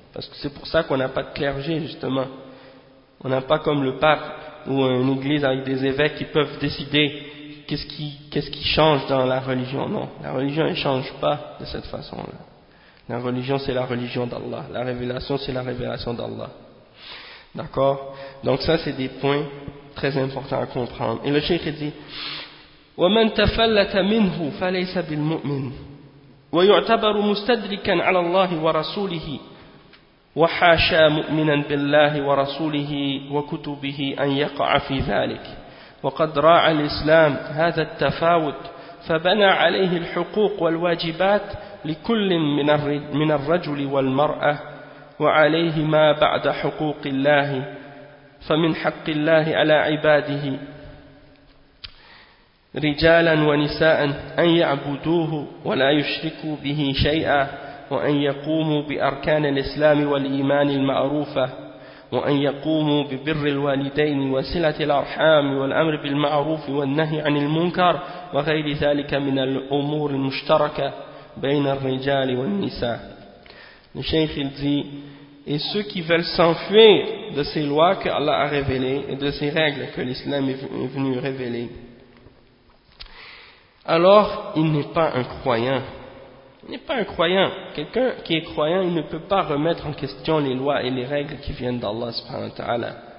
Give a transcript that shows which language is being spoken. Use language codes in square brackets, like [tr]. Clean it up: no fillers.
[fr] Parce que c'est pour ça qu'on n'a pas de clergé, justement. On n'a pas comme le pape ou une église avec des évêques qui peuvent décider qu'est-ce qui change dans la religion. Non, la religion ne change pas de cette façon-là. La religion, c'est la religion d'Allah. La révélation, c'est la révélation d'Allah. D'accord? Donc ça, c'est des points très importants à comprendre. Et le cheikh dit, [ar] وَمَنْ تَفَلَّتَ مِنْهُ فَلَيْسَ بِالْمُؤْمِنِ وَيُعْتَبَرُ مُسْتَدْرِكًا عَلَى اللَّهِ وَرَسُولِهِ وَحَاشَى مُؤْمِنًا بِاللَّهِ وَرَسُولِهِ وَكُتُبِهِ أَنْ يَقَعَ فِي ذَلِكَ وَقَدْ رَاعَ الْإِسْلَامُ هَذَا التَّفَاوُتُ فَبَنَى عَلَيْهِ الْحُقُوقُ وَالْوَاجِبَاتُ لكل من الرجل والمرأة وعليه ما بعد حقوق الله فمن حق الله على عباده رجالا ونساء أن يعبدوه ولا يشركوا به شيئا وأن يقوموا بأركان الإسلام والإيمان المعروفة وأن يقوموا ببر الوالدين وصلة الأرحام والأمر بالمعروف والنهي عن المنكر وغير ذلك من الأمور المشتركة بين الرجال والنساء. [fr] Le cheikh il dit, et ceux qui veulent s'enfuir de ces lois que Allah a révélées et de ces règles que l'islam est venu révéler, alors il n'est pas un croyant. Il n'est pas un croyant. Quelqu'un qui est croyant, il ne peut pas remettre en question les lois et les règles qui viennent d'Allah subhanahu wa ta'ala.